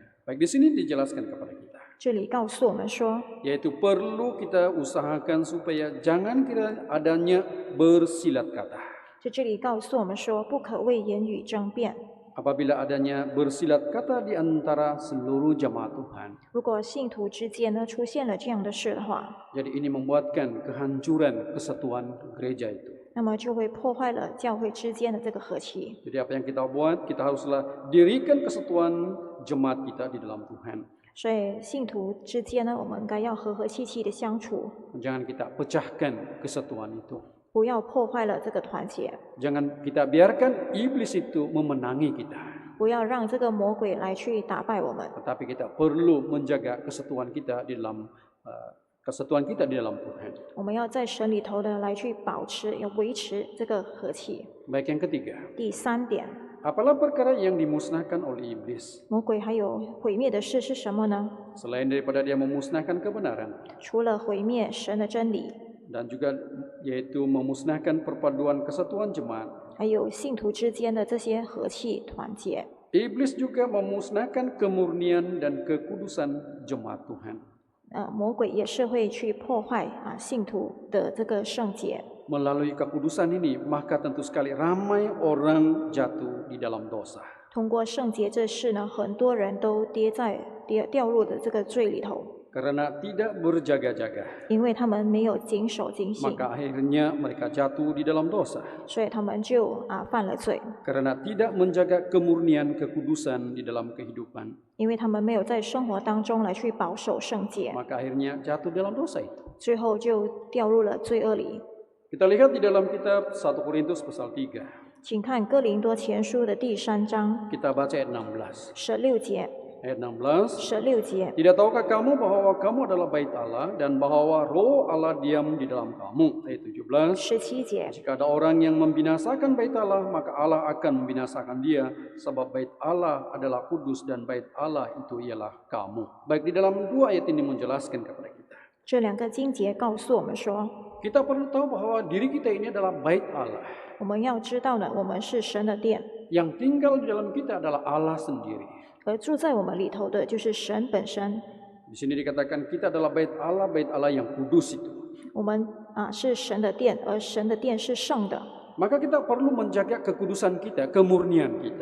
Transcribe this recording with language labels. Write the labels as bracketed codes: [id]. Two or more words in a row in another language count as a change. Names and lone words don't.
[ms] Baik, di sini dijelaskan kepada kita, [zh] 这里告诉我们说， [ms] yaitu perlu kita usahakan supaya jangan kira adanya bersilat kata. [zh] 这里告诉我们说，不可为言语争辩。 [ms] Apabila adanya bersilat kata di antara seluruh jemaat Tuhan, [zh] 如果信徒之间呢出现了这样的事的话， [ms] jadi ini membuatkan kehancuran kesatuan gereja itu. [zh] 那么就会破坏了教会之间的这个和气。 [ms] Jadi apa yang kita buat, kita haruslah dirikan kesatuan jemaat kita di dalam Tuhan. [zh] 所以信徒之间呢，我们应该要和和气气的相处， [ms] Jangan kita pecahkan kesatuan itu. [zh] 不要破坏了这个团结， [ms] Jangan kita biarkan iblis itu memenangi kita. [zh] 不要让这个魔鬼来去打败我们。 [ms] Tetapi kita perlu menjaga kesatuan kita di dalam Tuhan. [zh] 我们要在神里头的来去保持，要维持这个和气。 [ms] Baik, yang ketiga, [zh] 第3点， [ms] apalah perkara yang dimusnahkan oleh iblis? [zh] 魔鬼还有毁灭的事是什么呢？ [ms] Selain daripada dia memusnahkan kebenaran, [zh] 除了毁灭神的真理， [ms] dan juga yaitu memusnahkan perpaduan kesatuan jemaat, [zh] 还有信徒之间的这些和气团结。 [ms] iblis juga memusnahkan kemurnian dan kekudusan jemaat Tuhan. [zh] 魔鬼也是会去破坏信徒的这个圣洁。 [ms] Melalui kekudusan ini, maka tentu sekali ramai orang jatuh di dalam dosa. [zh] 通过圣洁这事呢，很多人都掉入的这个罪里头， [ms] Karena tidak berjaga-jaga, [zh] 因为他们没有谨守警醒， [ms] maka akhirnya mereka jatuh di dalam dosa. [zh] 所以他们就犯了罪。 [ms] Karena tidak menjaga kemurnian kekudusan di dalam kehidupan, [zh] 因为他们没有在生活当中来去保守圣洁， [ms] maka akhirnya jatuh dalam dosa itu. [zh] 最后就掉入了罪恶里。 [ms] Kita lihat di dalam kitab 1 Korintus pasal 3. [zh] 请看哥林多前书的第3章 [ms] Kita baca ayat 16. [zh] 16节， [ms] Ayat 16. [zh] 16节。 [ms] Tidak tahukah kamu bahwa kamu adalah bait Allah dan bahwa roh Allah diam di dalam kamu? Ayat 17. [zh] 17节， [ms] Jika ada orang yang membinasakan bait Allah, maka Allah akan membinasakan dia, sebab bait Allah adalah kudus dan bait Allah itu ialah kamu. Baik, di dalam dua ayat ini menjelaskan kepada kita. [zh] 这2个经节告诉我们说， [ms] Kita perlu tahu bahwa diri kita ini adalah bait Allah. [zh] 我们要知道呢，我们是神的殿， [ms] Yang tinggal di dalam kita adalah Allah sendiri. [zh] 而住在我们里头的就是神本身。 [ms] Di sini dikatakan kita adalah bait Allah yang kudus itu. [zh] 我们是神的殿，而神的殿是圣的， [ms] Maka kita perlu menjaga kekudusan kita, kemurnian kita.